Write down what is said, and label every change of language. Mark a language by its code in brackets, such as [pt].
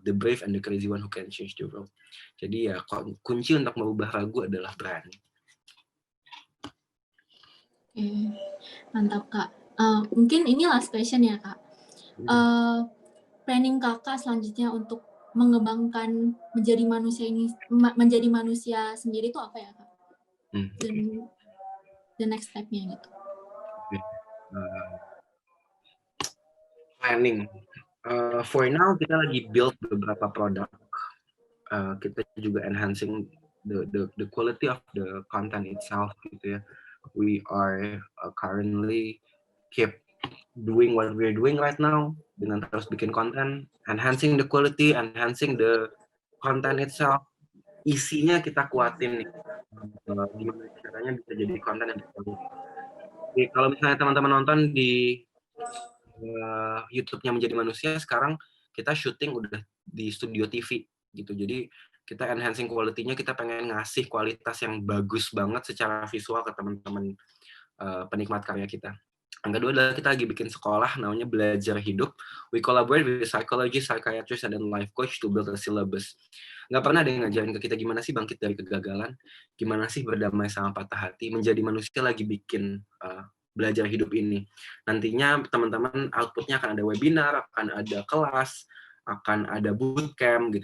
[en] The brave and the crazy one who can change the world. [id] Jadi ya kunci untuk merubah ragu adalah berani. Oke, mantap Kak. Mungkin ini last question ya Kak. Planning Kakak selanjutnya untuk mengembangkan menjadi manusia sendiri itu apa ya Kak? Dan the next step-nya gitu. Planning. [en] For now [id] kita lagi build beberapa produk. Kita juga [en] enhancing the quality of the content itself gitu ya. We are currently keep doing what we're doing right now [id] dengan terus bikin konten, [en] enhancing the quality, enhancing the content itself. [id] Isinya kita kuatin nih. Gimana caranya bisa jadi konten yang bagus. Jadi, kalau misalnya teman-teman nonton di YouTube-nya Menjadi Manusia, sekarang kita syuting udah di studio TV gitu. Jadi kita enhancing quality-nya, kita pengen ngasih kualitas yang bagus banget secara visual ke teman-teman penikmat karya kita. Yang kedua adalah kita lagi bikin sekolah namanya Belajar Hidup. [en] We collaborate with psychologist, psychiatrist, and life coach to build a syllabus. [id] Nggak pernah ada yang ngajarin ke kita gimana sih bangkit dari kegagalan, gimana sih berdamai sama patah hati. Menjadi Manusia lagi bikin Belajar Hidup ini. Nantinya teman-teman outputnya akan ada webinar, akan ada kelas, akan ada bootcamp gitu.